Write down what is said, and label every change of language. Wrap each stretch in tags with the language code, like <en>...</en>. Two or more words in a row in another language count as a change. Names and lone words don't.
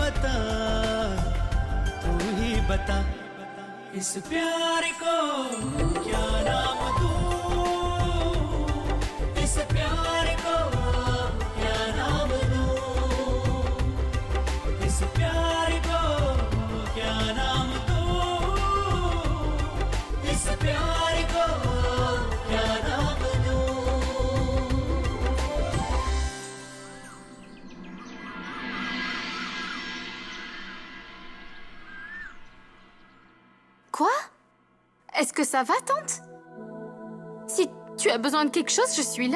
<hi>बता इस प्यार को क्या नाम दूँ इस प्यार को क्या नाम दूँ इस प्यार को क्या नाम दूँ इस प्यार को क्या नाम दूँ</hi> <fr>Quoi? Est-ce que ça va, tante? Si tu as besoin de quelque chose, je suis là.</fr>